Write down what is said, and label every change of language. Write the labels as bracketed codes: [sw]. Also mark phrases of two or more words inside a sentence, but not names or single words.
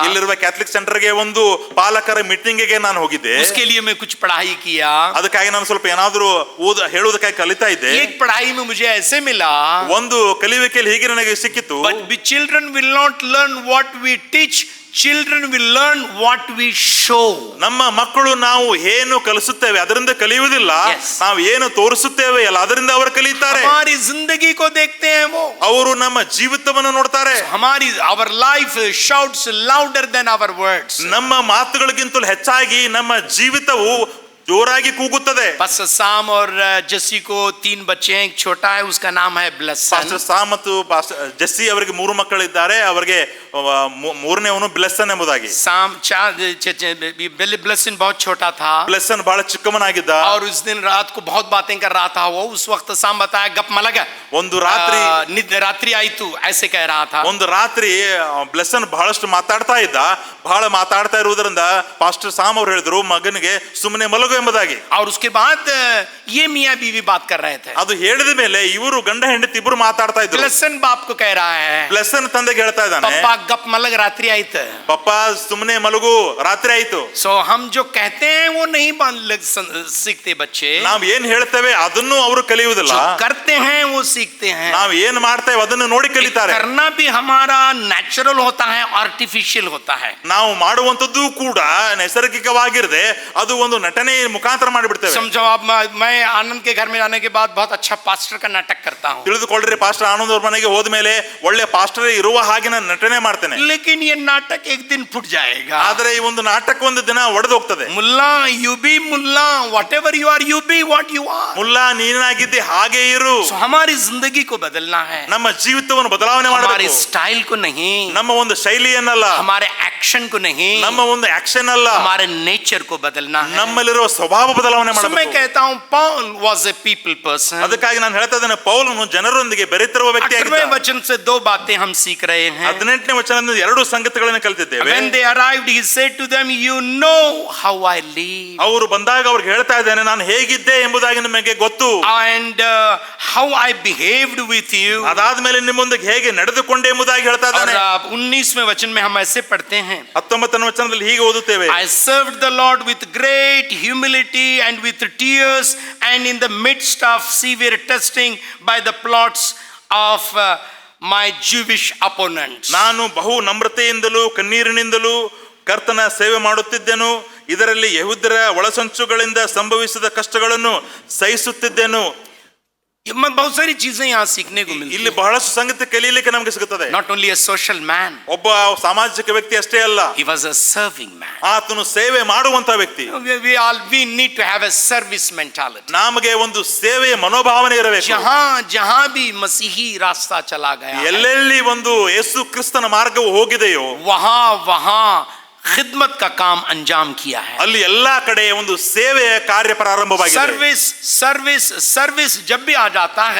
[kn] ಇಲ್ಲಿರುವ ಕ್ಯಾಥಲಿಕ್ ಸೆಂಟರ್ಗೆ ಒಂದು ಪಾಲಕರ ಮೀಟಿಂಗ್ಗೆ ನಾನು ಹೋಗಿದ್ದೆ. [hi] उसके लिए मैं कुछ पढ़ाई किया. [kn] ಅದಕ್ಕಾಗಿ ನಾನು ಸ್ವಲ್ಪ ಏನಾದರೂ ಹೇಳುವುದಕ್ಕಾಗಿ ಕಲಿತಾ ಇದ್ದೆ. [hi] एक पढ़ाई में मुझे ऐसे मिला, [kn] ಒಂದು ಕಲಿಯುವಿಕೆಯಲ್ಲಿ ಹೀಗೆ ನನಗೆ ಸಿಕ್ಕಿತು, [en] but the children will not learn what we teach, children will learn what we show. [kn] ನಮ್ಮ ಮಕ್ಕಳು ನಾವು ಏನು ಕಲಿಸುತ್ತೇವೆ ಅದರಿಂದ ಕಲಿಯುವುದಿಲ್ಲ, [en] Yes. [kn] ನಾವು ಏನು ತೋರಿಸುತ್ತೇವೆ ಅಲ್ಲ ಅದರಿಂದ ಅವರು ಕಲಿಯುತ್ತಾರೆ. [hi] हमारी जिंदगी को देखते हैं वो. [kn] ಅವರು ನಮ್ಮ ಜೀವಿತವನ್ನು ನೋಡ್ತಾರೆ. [en] हमारी our life shouts louder than our words. [kn] ನಮ್ಮ ಮಾತುಗಳಿಗಿಂತಲೂ ಹೆಚ್ಚಾಗಿ ನಮ್ಮ ಜೀವಿತವು ಜೋರಾಗಿ ಕೂಗುತ್ತದೆ. [hi] पास्टर साम और जस्सी को 3 बच्चे हैं. एक छोटा है, उसका नाम है ब्लेसन. [kn] ಪಾಸ್ಟರ್ ಸಾಮ್ ಮತ್ತು ಜೆಸ್ಸಿ ಅವರಿಗೆ 3 ಮಕ್ಕಳಿದ್ದಾರೆ. ಅವರಿಗೆ ಮೂರನೇವನು ಬ್ಲೆಸ್ಸನ್ ಎಂಬುದಾಗಿ. [hi] साम ब्लेसन बहुत छोटा था. [kn] ಬ್ಲೆಸ್ಸನ್ ಬಹಳ ಚಿಕ್ಕವನಾಗಿದ್ದ. [hi] और उस दिन रात को बहुत बातें कर रहा था वो. उस वक्त साम बताया [kn] ಗಪ್ ಮಲಗಾ, ಒಂದು ರಾತ್ರಿ ರಾತ್ರಿ ಆಯ್ತು, [hi] ऐसे कह रहा था. [kn] ಒಂದು ರಾತ್ರಿ ಬ್ಲೆಸ್ಸನ್ ಬಹಳಷ್ಟು ಮಾತಾಡ್ತಾ ಇದ್ದ. ಬಹಳ ಮಾತಾಡ್ತಾ ಇರುವುದರಿಂದ ಪಾಸ್ಟರ್ ಸಾಮ್ ಅವರು ಹೇಳಿದ್ರು, ಮಗನಿಗೆ ಸುಮ್ಮನೆ ಮಲಗು ಎಂಬುದಾಗಿ. [hi] और उसके बाद ये मियाँ बीवी बात कर रहे थे. [kn] ಅದು ಹೇಳಿದ ಮೇಲೆ ಇವರು ಗಂಡ ಹೆಂಡತಿ ಇಬ್ರು ಮಾತಾಡ್ತಾ ಇದ್ರು. [hi] ब्लेसन बाप को कह रहा है, [kn] ಬ್ಲೆಸನ್ ತಂದೆಗೆ ಹೇಳ್ತಾ ಇದ್ದಾನೆ, ಪಪ್ಪಾ ಗಪ್ ಮಲಗ ರಾತ್ರಿ ಆಯ್ತೆ. ಪಪ್ಪ ಸುಮ್ಮನೆ ಮಲಗು, ರಾತ್ರಿ ಆಯ್ತು. [hi] सो हम जो कहते हैं वो नहीं सीखते बच्चे. [kn] ನಾವ್ ಏನ್ ಹೇಳ್ತೇವೆ ಅದನ್ನು ಅವರು ಕಲಿಯುವುದಿಲ್ಲ. [hi] जो करते हैं वो सीखते हैं. [kn] ನಾವ್ ಏನ್ ಮಾಡ್ತೇವೆ ಅದನ್ನು ನೋಡಿ ಕಲಿತಾರೆ. [hi] करना भी हमारा नेचुरल होता है, आर्टिफिशियल होता है. [kn] ನಾವು ಮಾಡುವಂತದ್ದು ಕೂಡ ನೈಸರ್ಗಿಕವಾಗಿರದೆ ಅದು ಒಂದು ನಟನೆ ಮುಖಾಂತರ ಮಾಡಿಬಿಡ್ತೇವೆ. [hi] समझो आप, मैं आनंद के घर में जाने के बाद बहुत अच्छा पास्टर का नाटक करता हूँ. [kn] ತಿಳಿದುಕೊಳ್ಳ್ರಿ, ಪಾಸ್ಟರ್ ಆನಂದ್ ಅವ್ರ ಮನೆಗೆ ಹೋದ್ಮೇಲೆ ಒಳ್ಳೆ ಪಾಸ್ಟರ್ ಇರುವ ಹಾಗೆ ನಾನು ನಟನೆ ಮಾಡ್ತೇನೆ. [hi] लेकिन ये नाटक एक दिन फुट जाएगा. [kn] ಆದ್ರೆ ಈ ಒಂದು ನಾಟಕ ಒಂದು ದಿನ ಒಡೆದು ಹೋಗ್ತದೆ. [en] Mulla you be Mulla, whatever you are you be what you are. [kn] ಮುಲ್ಲಾ ನೀನಾಗಿದ್ದೆ ಹಾಗೆ ಇರು. [hi] So हमारी जिंदगी को बदलना है, [kn] ನಮ್ಮ ಜೀವಿತವನ್ನು ಬದಲಾವಣೆ [hi] हमारे [kn] ಮಾಡಬೇಕು. [hi] स्टाइल को नहीं, [kn] ನಮ್ಮ ಒಂದು ಶೈಲಿಯನ್ನಲ್ಲ, [hi] हमारे एक्शन को नहीं, [kn] ನಮ್ಮ ಒಂದು ಆಕ್ಷನ್ ಅಲ್ಲ, [hi] हमारे नेचर को बदलना है. [kn] ನಮ್ಮಲ್ಲಿರುವ ಸ್ವಭಾವ ಬದಲಾವಣೆ [hi] So मैं [kn] ಮಾಡಬೇಕು. [hi] कहता हूँ [en] Paul was a people person. [kn] ಅದಕ್ಕಾಗಿ ನಾನು ಹೇಳ್ತಾ ಇದ್ದೇನೆ, ಪೌಲನು ಜನರೊಂದಿಗೆ ಬೆರೆತಿರುವ ವ್ಯಕ್ತಿ [hi] 18वें वचन से दो बातें हम सीख रहे हैं. [kn] 18ನೇ ವಚನದಿಂದ ಎರಡು ಸಂಗತಿಗಳನ್ನು ಕಲಿತಿದ್ದೇವೆ. [en] When they arrived, he said to them, you know how I live. [kn] ಅವರು ಬಂದಾಗ ಅವ್ರಿಗೆ ಹೇಳ್ತಾ ಇದ್ದೇನೆ, ನಾನು ಹೇಗಿದ್ದೆ ಎಂಬುದಾಗಿ ನಿಮಗೆ ಗೊತ್ತು, [en] And how I behaved with you. [kn] ಅದಾದ್ಮೇಲೆ ನಿಮ್ಮೊಂದಿಗೆ ಹೇಗೆ ನಡೆದುಕೊಂಡೆ ಎಂಬುದಾಗಿ ಹೇಳ್ತಾ [hi] और [kn] ಇದ್ದಾನೆ. [hi] 19वें वचन में हम ऐसे पढ़ते हैं, [kn] 19ನೇ ವಚನದಲ್ಲಿ ಹೀಗೆ ಓದುತ್ತೇವೆ, [en] I served the Lord with great humility and with tears and in the midst of severe testing by the plots of my Jewish opponents. [kn] ನಾನು ಬಹು ನಮ್ರತೆಯಿಂದಲೂ ಕಣ್ಣೀರಿನಿಂದಲೂ ಕರ್ತನ ಸೇವೆ ಮಾಡುತ್ತಿದ್ದೆನು, ಇದರಲ್ಲಿ ಯಹೂದ್ಯರ ಒಳಸಂಚುಗಳಿಂದ ಸಂಭವಿಸಿದ ಕಷ್ಟಗಳನ್ನು ಸಹಿಸುತ್ತಿದ್ದೆನು. [hi] बहुत सारी चीजें यहाँ सीखने को मिलती [kn] ಇಲ್ಲಿ [hi] हैं. [kn] ಬಹಳಷ್ಟು ಸಂಗತಿ ಕಲಿಯಲಿಕ್ಕೆ ನಮಗೆ ಸಿಗುತ್ತದೆ. [en] Not only a social man, [kn] ಒಬ್ಬ ಸಾಮಾಜಿಕ ವ್ಯಕ್ತಿ ಅಷ್ಟೇ ಅಲ್ಲ, [en] he was a serving man. [kn] ಆತನು ಸೇವೆ ಮಾಡುವಂತ ವ್ಯಕ್ತಿ. [en] We need to have a service mentality. [kn] ನಮಗೆ ಒಂದು ಸೇವೆಯ ಮನೋಭಾವನೆ ಇರಬೇಕು. [hi] जहां भी मसीही रास्ता चला गया है, [kn] ಎಲ್ಲೆಲ್ಲಿ ಒಂದು ಯೇಸು ಕ್ರಿಸ್ತನ ಮಾರ್ಗವು ಹೋಗಿದೆಯೋ [hi] वहां खिदमत का काम अंजाम किया है. [kn] ಅಲ್ಲಿ ಎಲ್ಲಾ ಕಡೆ ಒಂದು ಸೇವೆಯ ಕಾರ್ಯ ಪ್ರಾರಂಭವಾಗಿದೆ. [hi] सर्विस जब भी आ जाता है,